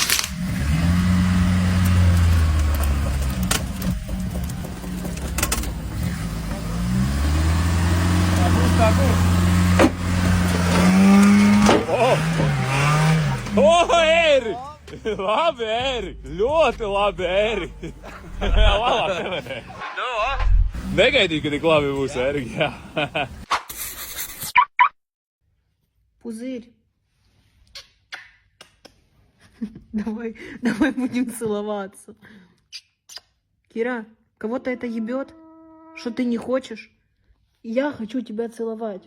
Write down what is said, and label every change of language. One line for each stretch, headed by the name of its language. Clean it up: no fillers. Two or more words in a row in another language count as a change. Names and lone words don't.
Latvian: O, Eri! Labi, Eri! Ļoti labi, Eri! Labāk nevarēja. Negaidīju, ka tik labi būs, Eri.
Russian: Пузырь. Давай будем целоваться. Кира, кого-то это ебет? Что ты не хочешь? Я хочу тебя целовать.